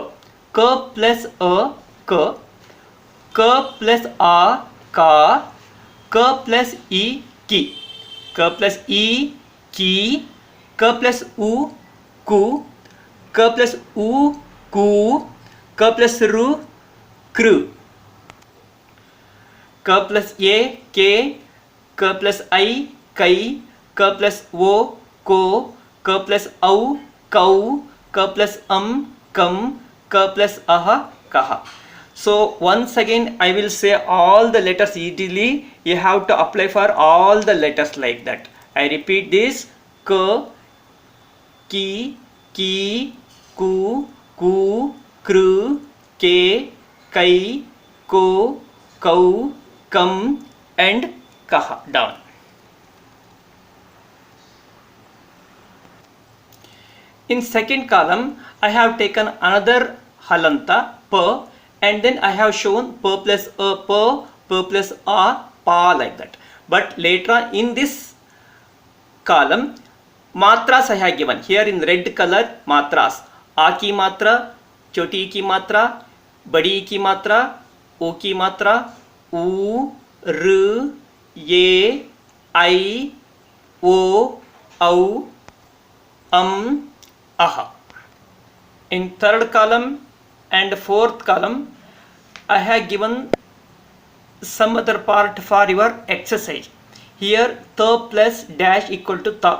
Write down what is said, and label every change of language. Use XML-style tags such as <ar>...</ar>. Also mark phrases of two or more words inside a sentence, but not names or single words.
<en>K plus A, K. K plus A, Ka. K plus E, Ki. K plus E, Ki. K plus U, Ku. K plus U, Ku. K plus Ru, Kru. K plus A, K. K plus I, Kai. K plus O, Ko. K plus Au, Kau. K plus Kam. K plus Aha, Kaha. So once again I will say all the letters easily. You have to apply for all the letters like that. I repeat this. K, Ki, Ki, Ku, Ku, Kru, Ke, Kai, Ko, Kau, Kam and Kaha down. In second column, I have taken another Halanta, P, and then I have shown P plus A, P plus A, Pa like that. But later on in this column, Matras I have given. Here in red color, Matras.</en> <hi>अ की मात्रा, छोटी की मात्रा, बड़ी की मात्रा, ओ की मात्रा, उ, ऋ, ए,</hi> <en>I, O, Au, Aha. In third column and fourth column, I have given some other part for your exercise. Here, ta plus dash equal to ta.</en>